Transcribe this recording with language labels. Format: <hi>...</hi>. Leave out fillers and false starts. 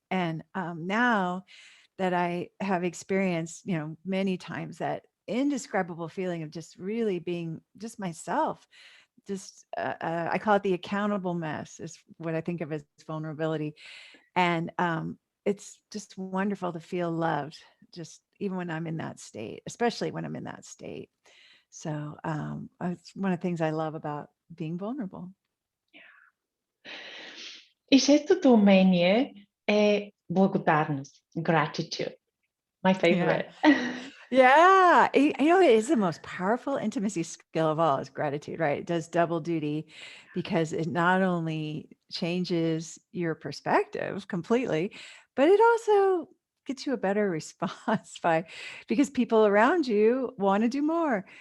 <en>And now that I have experienced, many times that indescribable feeling of just really being just myself, just I call it the accountable mess is what I think of as vulnerability. And it's just wonderful to feel loved, just even when I'm in that state, especially when I'm in that state. So it's one of the things I love about being vulnerable.</en> <bg>И шестото умение е благодарност, gratitude.</bg> <en>My Yeah. favorite. Yeah. It is the most powerful intimacy skill of all is gratitude, right? It does double duty because it not only changes your perspective completely, but it also gets you a better response because people around you want to do more.</en>